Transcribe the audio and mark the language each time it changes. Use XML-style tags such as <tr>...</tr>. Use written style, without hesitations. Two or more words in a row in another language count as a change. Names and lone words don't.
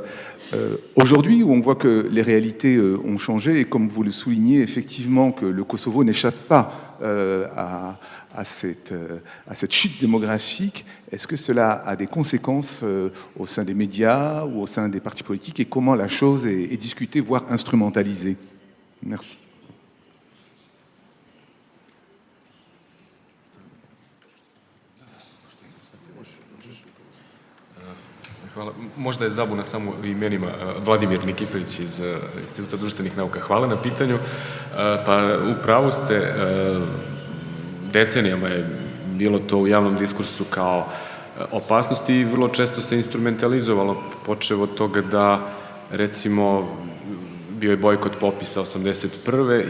<fr>Aujourd'hui, où on voit que les réalités ont changé, et comme vous le soulignez, effectivement que le Kosovo n'échappe pas à cette chute démographique, est-ce que cela a des conséquences au sein des médias ou au sein des partis politiques, et comment la chose est discutée, voire instrumentalisée? Merci.</fr> <hr>Hvala.</hr> <sr>Možda je zabuna samo u imenima. Vladimir Nikitović iz Instituta društvenih nauka. Hvala na pitanju. Pa u pravu ste, decenijama je bilo to u javnom diskursu kao opasnost i vrlo često se instrumentalizovalo, počev od toga da, recimo, bio je bojkot popisa 81.</sr>